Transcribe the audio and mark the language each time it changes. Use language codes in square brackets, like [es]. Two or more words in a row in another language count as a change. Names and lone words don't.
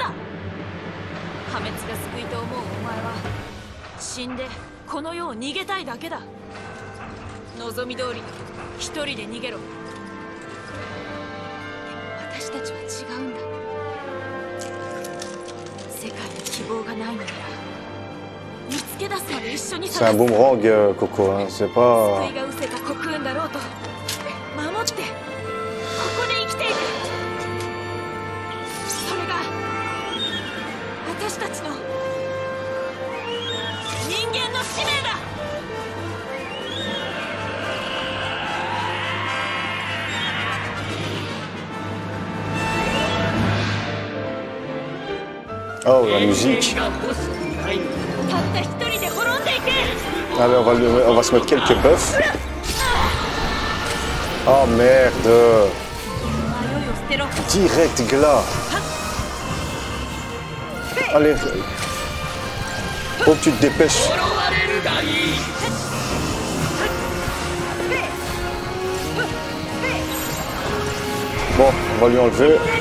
[ja] 破滅が救いと思うお前は死んでこの世を逃げたいだけだ。望み通りに一人で逃げろ。でも私たちは違うんだ。世界に希望がないのなら見つけ出すまで一緒に [fr] C'est un boomerang, Coco, hein. C'est pas... [ja] 救いが失せたコクーンだろうと守ってここで生きていく。それが私たちの人間の使命だ。 [fr] Oh, la musique. [ja] たった一人で滅んでいけ。 [fr] Allez, on va se mettre quelques buffs. Oh merde. [ja] 迷いを捨てろ。 [fr] Direct glas. Allez. Faut que tu te dépêches. Bon, on va lui enlever.